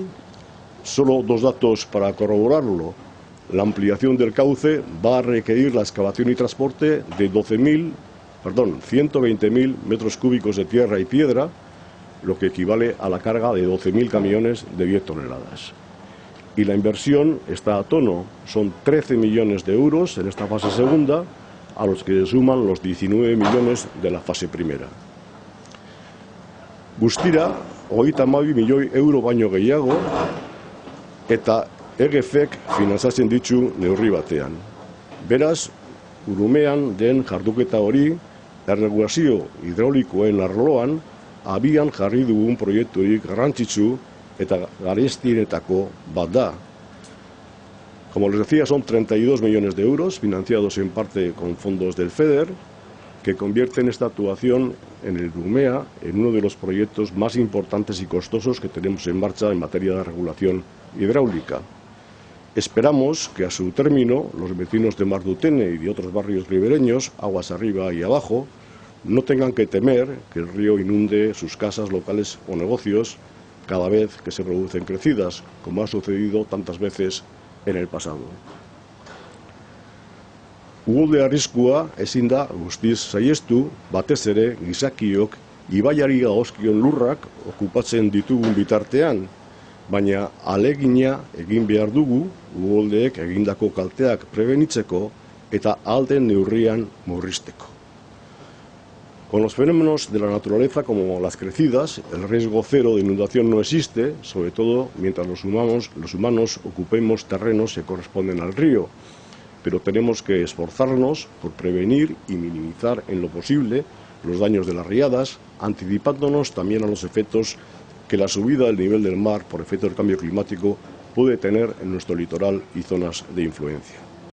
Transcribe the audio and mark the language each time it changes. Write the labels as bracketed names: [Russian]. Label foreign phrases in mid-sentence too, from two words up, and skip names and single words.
[Spanish] Solo dos datos para corroborarlo. La ampliación del cauce va a requerir la excavación y transporte de 120.000 metros cúbicos de tierra y piedra, lo que equivale a la carga de 12.000 camiones de 10 toneladas. Y la inversión está a tono, son 13 millones de euros en esta fase segunda, a los que se suman los 19 millones de la fase primera. [Basque] Guztira, 32 milioi euro baino gehiago, eta EGFek finantzatzen ditu neurri batean. Beraz, Urumean den jarduketa hori, erregulazio hidraulikoen arloan, abian jarri dugun proiekturik garrantzitsu eta garestienetako bat da. [Spanish] Como les decía, son 32 millones de euros, financiados en parte con fondos del FEDER, que convierten esta actuación en el Urumea en uno de los proyectos más importantes y costosos que tenemos en marcha en materia de regulación hidráulica. Esperamos que a su término los vecinos de Mardutene y de otros barrios ribereños, aguas arriba y abajo, no tengan que temer que el río inunde sus casas, locales o negocios cada vez que se producen crecidas, como ha sucedido tantas veces en el pasado. [Basque] Uholde arriskua ezin da guztiz saihestu, batez ere gizakiok ibaiari dagozkion lurrak okupatzen ditugun bitartean, baina ahalegina egin behar dugu uholdeek egindako kalteak prebenitzeko eta ahal den neurrian murrizteko. [Spanish] Con los fenómenos de la naturaleza como las crecidas, el riesgo cero de inundación no existe, sobre todo mientras los humanos ocupemos terrenos que corresponden al río, pero tenemos que esforzarnos por prevenir y minimizar en lo posible los daños de las riadas, anticipándonos también a los efectos que la subida del nivel del mar por efecto del cambio climático puede tener en nuestro litoral y zonas de influencia.